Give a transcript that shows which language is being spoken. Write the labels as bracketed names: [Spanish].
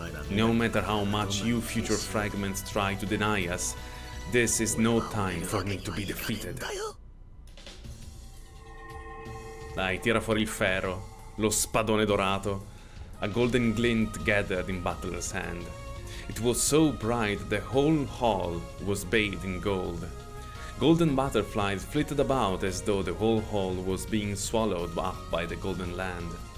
[English] No matter how much you future fragments try to deny us, this is no time for me to be defeated. [Italian] Dai, tira fuori il ferro, lo spadone dorato. [English] A golden glint gathered in Butler's hand. It was so bright the whole hall was bathed in gold. Golden butterflies flitted about as though the whole hall was being swallowed up by the golden land.